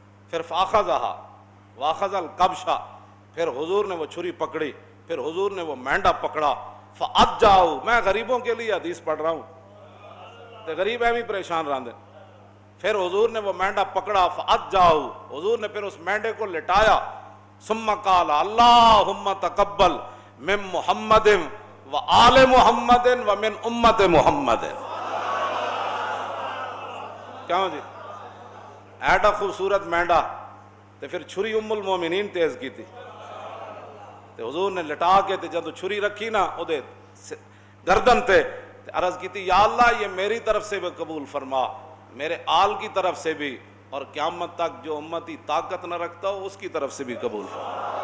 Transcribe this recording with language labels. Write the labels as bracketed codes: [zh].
[ur] پھر [ar] فاخذہا واخذ القبشہ, [ur] پھر حضور نے وہ چھری پکڑی, پھر حضور نے وہ مینڈا پکڑا. فاجاؤ, میں غریبوں کے لیے حدیث پڑھ رہا ہوں [pa] تے غریب ایویں پریشان رہندے. [ur] پھر حضور نے وہ مینڈا پکڑا, فاجاؤ, حضور نے پھر اس مینڈے کو لٹایا. [ar] ثم قال اللہم تقبل من محمد و آل محمد و من امت محمد. [ur] کیوں جی ایڈا خوبصورت مینڈا, تے پھر چھری ام المومنین تیز کی تھی, تے حضور نے لٹا کے تے جب چھری رکھی نا او دے گردن تے عرض کی تھی یا اللہ یہ میری طرف سے بھی قبول فرما, میرے آل کی طرف سے بھی, اور قیامت تک جو امتی طاقت نہ رکھتا ہو اس کی طرف سے بھی قبول فرما.